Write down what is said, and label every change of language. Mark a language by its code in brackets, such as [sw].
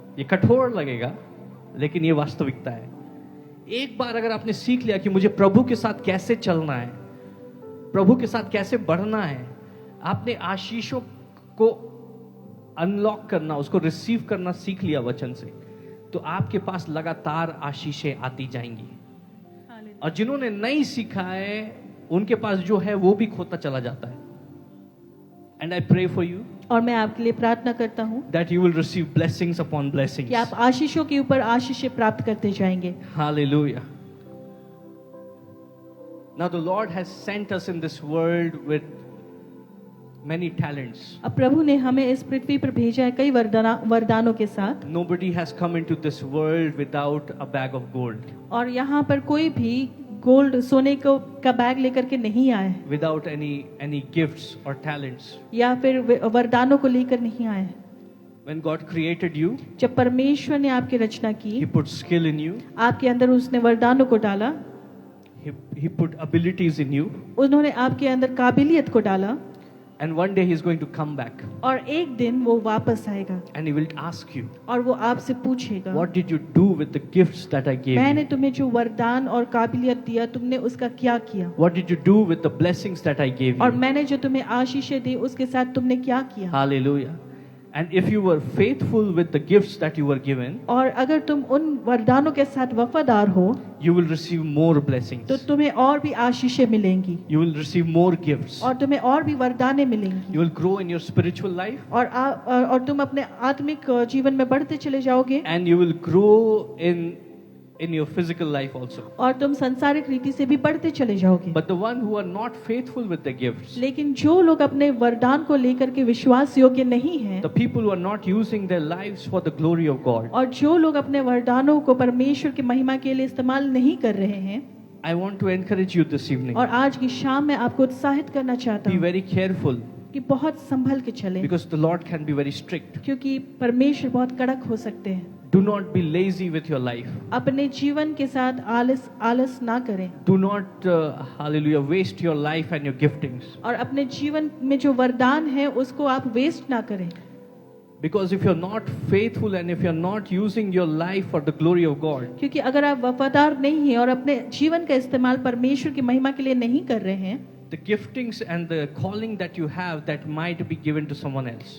[hi] ये कठोर लगेगा, लेकिन ये वास्तविकता है। एक बार अगर आपने सीख लिया कि मुझे प्रभु के साथ कैसे चलना है, प्रभु के साथ कैसे बढ़ना है, आपने आशीषों को अनलॉक करना, उसको रिसीव करना सीख लिया वचन से, तो आपके पास लगातार आशीषें आती जाएंगी। और जिन्होंने नहीं सीखा है, उनके पास जो है वो भी खोता चला जाता है। [en] and I pray for you, [hi] और मैं आपके लिए प्रार्थना करता हूँ [en] that you will receive blessings upon blessings. [hi] कि आप आशीषों के ऊपर आशीषें प्राप्त करते जाएंगे। [en] Hallelujah. Now the Lord has sent us in this world with many talents. [hi] अब प्रभु ने हमें इस पृथ्वी पर भेजा है कई वरदानों के साथ। [en] Nobody has come into this world without a bag of gold, [hi] और यहाँ पर कोई भी गोल्ड, सोने को का बैग लेकर के नहीं आए, [en] without any gifts or talents. [hi] या फिर वरदानों को लेकर नहीं आए। [en] When God created you, [hi] जब परमेश्वर ने आपकी रचना की, [en] He put skill in you, [hi] आपके अंदर उसने वरदानों को डाला, [en] He put abilities in you, [hi] उन्होंने आपके अंदर काबिलियत को डाला, [en] and one day He's going to come back [hi] और एक दिन वो वापस आएगा [en] and He will ask you, [hi] और वो आपसे पूछेगा, [en] what did you do with the gifts that I gave [hi] मैंने [en] you? [hi] तुम्हें जो वरदान और काबिलियत दिया, तुमने उसका क्या किया? [en] What did you do with the blessings that I gave [hi] और [en] you? [hi] मैंने जो तुम्हें आशीषें दी उसके साथ तुमने क्या किया? [en] Hallelujah. And if you were faithful with the gifts that you were given, [hi] और अगर तुम उन वरदानों के साथ वफादार हो [en] you will receive more blessings. [hi] तो तुम्हें और भी आशीषें मिलेंगी, [en] You will receive more gifts. [hi] और तुम्हें और भी वरदानें मिलेंगी, [en] You will grow in your spiritual life, [hi] और तुम अपने आत्मिक जीवन में बढ़ते चले जाओगे, [en] and you will grow in your physical life also. [hi] और तुम सांसारिक रीति से भी बढ़ते चले जाओगे। [en] But the one who are not faithful with the gifts, [hi] लेकिन जो लोग अपने वरदान को लेकर के विश्वास योग्य नहीं हैं, [en] the people who are not using their lives for the glory of God, [hi] और जो लोग अपने वरदानों को परमेश्वर की महिमा के लिए इस्तेमाल नहीं कर रहे हैं, [en] I want to encourage you this evening. [hi] और आज की शाम में आपको उत्साहित करना चाहता [en] Be [hi] हूँ [en] very careful, [hi] कि बहुत संभल के चले, [en] because the Lord can be very strict. [hi] क्योंकि परमेश्वर बहुत कड़क हो सकते हैं। [en] Do not be lazy with your life. [hi] अपने जीवन के साथ आलस ना करें, [en] Do not, hallelujah, waste your life and your giftings. [hi] और अपने जीवन में जो वरदान है उसको आप वेस्ट ना करें, [en] Because if you're not faithful and if you're not using your life for the glory of God, [hi] क्योंकि अगर आप वफादार नहीं हैं और अपने जीवन का इस्तेमाल परमेश्वर की महिमा के लिए नहीं कर रहे हैं, [en] the giftings and the calling that you have that might be given to someone else.